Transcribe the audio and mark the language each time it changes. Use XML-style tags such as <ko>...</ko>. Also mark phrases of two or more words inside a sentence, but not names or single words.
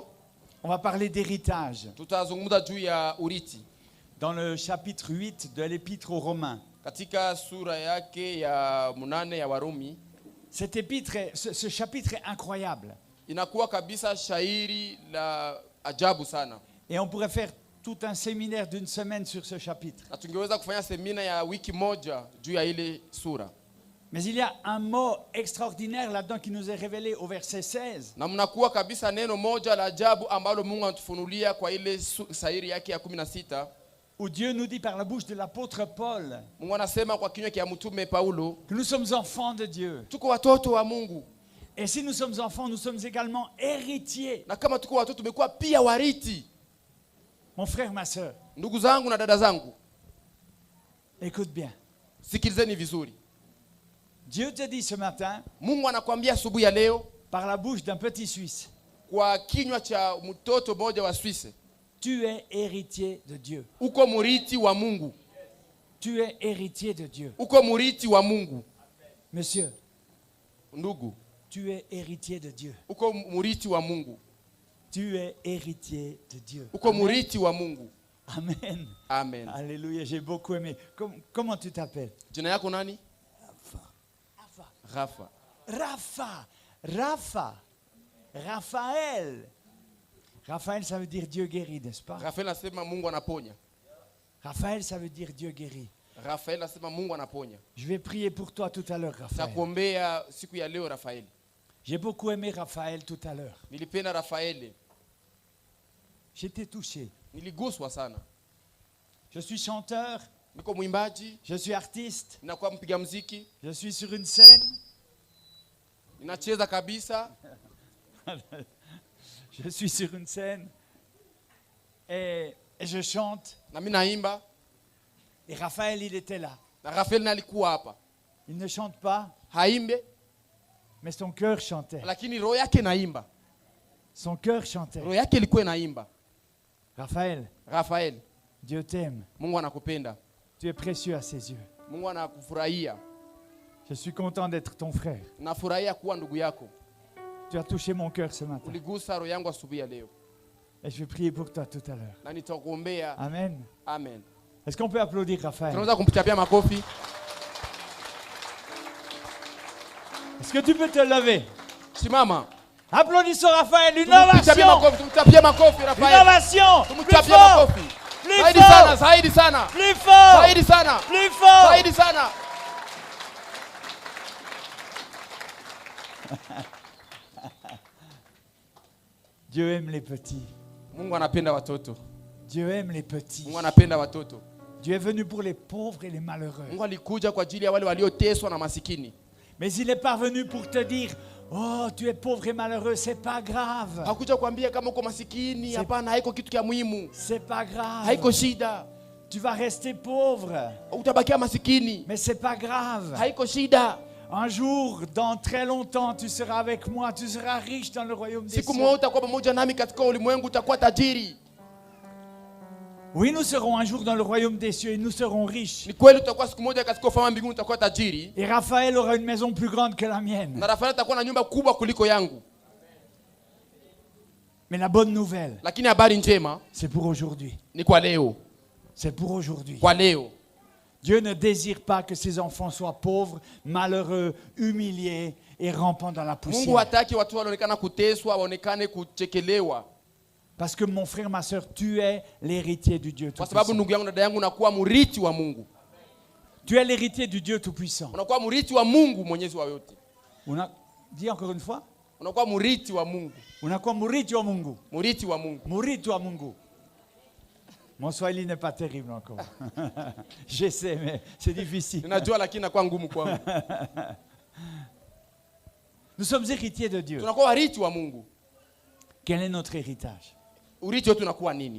<fr>on va parler d'héritage.</fr> <sw>Tutazungumza juu ya urithi.</sw> <fr>Dans le chapitre 8 de l'épître aux Romains.</fr> <sw>Katika sura yake ya 8 ya Warumi.</sw> <fr>Cet épître, ce chapitre est incroyable.</fr> <sw>Inakuwa kabisa shairi la ajabu sana.</sw> <fr>Et on pourrait faire tout un séminaire d'une semaine sur ce chapitre.</fr> <sw>Na tungeweza kufanya semina ya wiki moja juu ya ile sura.</sw> <fr>Mais il y a un mot extraordinaire là-dedans qui nous est révélé au verset 16.</fr> <sw>Na mnakuwa kabisa neno moja la ajabu ambalo Mungu anatufunulia kwa ile shairi yake ya 16.</sw> <fr>Où Dieu nous dit par la bouche de l'apôtre Paul</fr> <sw>Mungu anasema kwa kinywa cha mtume Paulo</sw> <fr>que nous sommes enfants de Dieu.</fr> <sw>Tuko watoto wa Mungu.</sw> <fr>Et si nous sommes enfants, nous sommes également héritiers.</fr> <sw>Na kama tuko watoto tumekuwa pia warithi.</sw> <fr>Mon frère, ma sœur.</fr> <sw>Ndugu zangu na dada zangu.</sw> <fr>Écoute bien.</fr> <sw>Sikilizeni vizuri.</sw> <fr>Dieu te dit ce matin,</fr> <sw>Mungu anakuambia asubuhi ya leo</sw> <fr>par la bouche d'un petit Suisse,</fr> <sw>kwa kinywa cha mtoto mmoja wa Suisse,</sw> <fr>tu es héritier de Dieu.</fr> <sw>Uko murithi wa Mungu.</sw> <fr>Tu es héritier de Dieu.</fr> <sw>Uko murithi wa Mungu.</sw> <fr>Monsieur,</fr> <sw>ndugu,</sw> <fr>tu es héritier de Dieu.</fr> <sw>Uko murithi wa Mungu.</sw> <fr>Tu es héritier de Dieu.</fr> <sw>Uko murithi wa Mungu.</sw> <fr>Amen.</fr> <sw>Amen.</sw> <fr>Alléluia, j'ai beaucoup aimé. Comment tu t'appelles?</fr> <sw>Jina yako nani? Rafa. Rafa. Raphaël.</sw> <fr>Raphaël, ça veut dire Dieu guérit, n'est-ce pas?</fr> <sw>Raphaël anasema Mungu anaponya.</sw> <fr>Raphaël, ça veut dire Dieu guérit.</fr> <sw>Raphaël anasema Mungu anaponya.</sw> <fr>Je vais prier pour toi tout à l'heure, Raphaël.</fr> <sw>Takuombea siku ya leo Raphaël.</sw> <fr>J'ai beaucoup aimé Raphaël tout à l'heure.</fr> <sw>Nilipenda Raphaël.</sw> <fr>J'étais touché.</fr> <sw>Niliguswa sana.</sw> <fr>Je suis chanteur.</fr> <sw>Niko mwimbaji.</sw> <fr>Je suis artiste.</fr> <sw>Ninakuwa mpiga muziki.</sw> <fr>Je suis sur une scène.</fr> <sw>Ninacheza kabisa.</sw> <fr>Je suis sur une scène. Et je chante.</fr> <sw>Na mimi naimba.</sw> <fr>Et Raphaël, il était là.</fr> <sw>Na Raphaël alikuwa hapa.</sw> <fr>Il ne chante pas.</fr> <sw>Haimbe.</sw> <fr>Mais son cœur chantait.</fr> <sw>Lakini roho yake naimba.</sw> <fr>Son cœur chantait.</fr> <sw>Roho yake ilikuwa naimba.</sw> <fr>Raphaël, Dieu t'aime.</fr> <sw>Mungu anakupenda.</sw> <fr>Tu es précieux à ses yeux.</fr> <sw>Mungu anakufurahia.</sw> <fr>Je suis content d'être ton frère.</fr> <sw>Nafurahia kuwa ndugu yako.</sw> <fr>Tu as touché mon cœur ce matin.</fr> <sw>Uligusa roho yangu asubuhi ya leo.</sw> <fr>Et je vais prier pour toi tout à l'heure.</fr> <sw>Na nitakuombea.</sw> <fr>Amen.</fr> <sw>Amen.</sw> <fr>Est-ce qu'on peut applaudir Raphaël?</fr> <sw>Tunaweza kumchapia makofi.</sw> <fr>Est-ce que tu peux te lever?</fr> <sw>Simama.</sw> <fr>Applaudissons Raphaël, une ovation.</fr> <sw>Tumchapie makofi Raphaël.</sw> <fr>Une ovation.</fr> <sw>Tumchapie makofi.</sw> <fr>Plus fort.</fr> <sw>Zaidi sana.</sw> <fr>Plus fort.</fr> <sw>Zaidi sana.</sw> <fr>Plus fort.</fr> <sw>Zaidi sana.</sw> <fr>Dieu aime les petits.</fr> <sw>Mungu anapenda watoto.</sw> <fr>Dieu aime les petits.</fr> <sw>Mungu anapenda watoto.</sw> <fr>Dieu est venu pour les pauvres et les malheureux.</fr> <sw>Mungu alikuja kwa ajili ya wale walioteswa na masikini.</sw> <fr>Mais il n'est pas venu pour te dire, oh, tu es pauvre et malheureux, c'est pas grave.</fr> <sw>Hakuja kuambia kama uko masikini, hapana, haiko kitu kia muhimu.</sw> <fr>C'est pas grave.</fr> <sw>Haiko shida.</sw> <fr>Tu vas rester pauvre.</fr> <sw>Utabakia masikini.</sw> <fr>Mais c'est pas grave.</fr> <sw>Haiko shida.</sw> <fr>Un jour, dans très longtemps, tu seras avec moi, tu seras riche dans le royaume des cieux.</fr> <sw>Siku moja utakuwa pamoja nami katika ulimwengu, utakuwa tajiri.</sw> <fr>Oui, nous serons un jour dans le royaume des cieux et nous serons riches.</fr> <sw>Ni kweli utakuwa siku moja katika ufalme wa mbinguni, utakuwa tajiri.</sw> <fr>Et Raphaël aura une maison plus grande que la mienne.</fr> <sw>Na Raphaël atakuwa na nyumba kubwa kuliko yangu.</sw> <fr>Mais la bonne nouvelle,</fr> <sw>lakini habari njema,</sw> <fr>c'est pour aujourd'hui.</fr> <sw>Ni kwa leo.</sw> <fr>C'est pour aujourd'hui.</fr> <sw>Kwa leo.</sw> <fr>Dieu ne désire pas que ses enfants soient pauvres, malheureux, humiliés et rampant dans la poussière.</fr> <sw>Mungu hataki watu waonekane kuteswa, waonekane kuchekelewa.</sw> <fr>Parce que mon frère, ma sœur, tu es l'héritier du Dieu Tout-Puissant.</fr> <sw>Kwa sababu ndugu yangu na dada yangu unakuwa mrithi wa Mungu.</sw> <fr>Tu es l'héritier du Dieu Tout-Puissant.</fr> <sw>Unakuwa mrithi wa Mungu Mwenyezi wa yote.</sw> <fr>On a dit encore une fois?</fr> <sw>Unakuwa murithi wa Mungu. Unakuwa murithi wa Mungu. Murithi wa Mungu. Murithi wa Mungu.</sw> <fr>Mon Swahili n'est pas terrible encore. Je sais, mais c'est difficile.</fr> <sw>Ninajua lakini inakuwa ngumu kwangu.</sw> <fr>Nous sommes héritiers de Dieu.</fr> <sw>Tunakuwa warithi wa Mungu.</sw> <fr>Quel est notre héritage?</fr> <sw>Urithi wetu unakuwa nini?</sw>